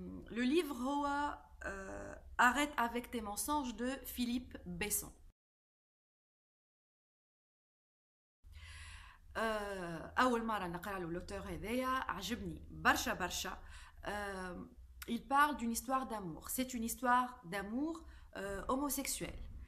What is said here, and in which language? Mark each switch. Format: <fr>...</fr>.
<fr>Le livre هو Arrête avec tes mensonges de Philippe Besson.</fr> <ar>أول مرة نقرأ له l'auteur هذايا عجبني برشا.</ar> <fr>Il parle d'une histoire d'amour. C'est une histoire d'amour homosexuel.</fr>